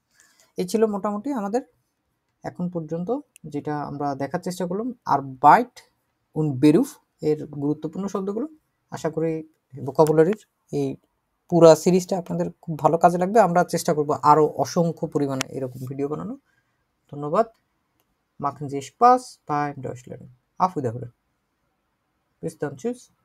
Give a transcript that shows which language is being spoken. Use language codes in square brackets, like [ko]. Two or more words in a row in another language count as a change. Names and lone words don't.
[bn] এই ছিল মোটামুটি আমাদের এখন পর্যন্ত যেটা আমরা দেখার চেষ্টা করলাম, [de] Arbeit und Beruf [bn] এর গুরুত্বপূর্ণ শব্দগুলো। আশা করি ভোকাবুলারির এই পুরা সিরিজটা আপনাদের খুব ভালো কাজে লাগবে। আমরা চেষ্টা করব আরো অসংখ্য পরিমাণে এরকম ভিডিও বানানো। ধন্যবাদ। [de] Machen Sie Spaß beim Deutschlernen. Auf Wiederhören. Bis dann, tschüss.